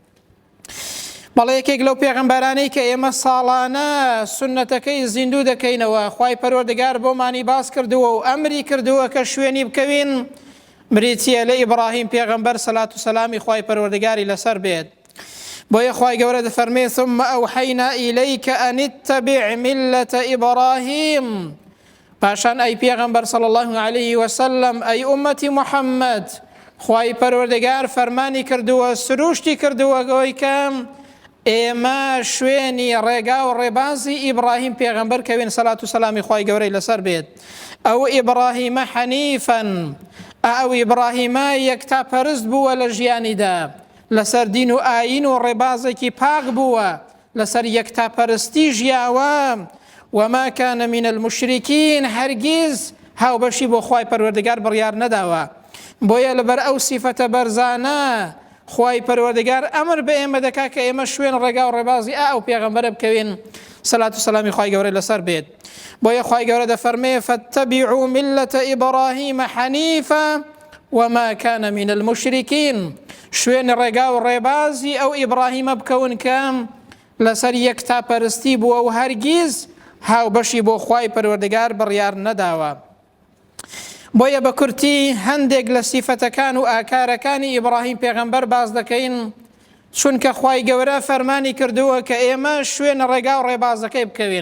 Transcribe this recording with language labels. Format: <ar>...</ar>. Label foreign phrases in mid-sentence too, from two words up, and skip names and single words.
<ckb>بەڵێ یەکێک لەو پێغەمبەرانەی کە ئێمە ساڵانە سونەتەکەی زیندوو دەکەینەوە، خوای پەروەردگار بۆمانی باس کردووە و ئەمری کردووە کە شوێنی بکەوین، بریتیە لە ئیبراهیم پێغەمبەر، سەلات و سەلامی خوای پەروەردگاری لەسەر بێت. بۆیە خوای گەورە دەفەرمێ:</ckb> <ar>ثم أوحينا إليك أن اتبع ملة إبراهيم.</ar> <ckb>پاشان ئەی پێغەمبەر</ckb> <ar>صلی الله عليه وسلم،</ar> <ckb>ئەی ئومەتی محەممەد، خوای پەروەردگار فەرمانی کردووە، سروشتی کردووە گەوەی کە ئێمە شوێنی ڕێگا و ڕێبازی ئیبراهیم پێغەمبەر کەوێن، سەلات و سەلامی خوای گەورەی لەسەر بێت. ئەو ئیبراهیمە حەنیفەن، ئەو ئیبراهیمە یەکتا پەرست بووە لە ژیانیدا، لەسەر دین و ئاین و ڕێبازێکی پاک بووە، لەسەر یەکتا پەرستی ژیاوە.</ckb> <ar>وما كان من المشركين،</ar> <ckb>هەرگیز هاوبەشی بۆ خوای پەروەردگار بڕیار نەداوە. بۆیە لەبەر ئەو سیفەتە بەرزانە خوای پەروەردگار ئەمر بە ئێمە دەکا کە ئێمە شوێن ڕێگا و ڕێبازی ئەو پێغەمبەرە بکەوین، سەلات و سەلامی خوای گەورەی لەسەر بێت. بۆیە خوای گەورە دەفەرمێ:</ckb> <ar>فاتبعوا ملة إبراهيم حنيفا وما كان من المشركين.</ar> <ckb>شوێن ڕێگا و ڕێبازی ئەو ئیبراهیمە بکەون کە لەسەر یەکتا پەرستی بووە و هەرگیز هاوبەشی بۆ خوای پەروەردگار بڕیار نەداوە. بۆیە بە کورتی هەندێک لە سیفەتەکان و ئاکارەکانی ئیبراهیم پێغەمبەر باز دەکەین، چونکە خوای گەورە فەرمانی کردووە کە ئێمە شوێن ڕێگا و ڕێبازەکەی بکەوین.</ckb>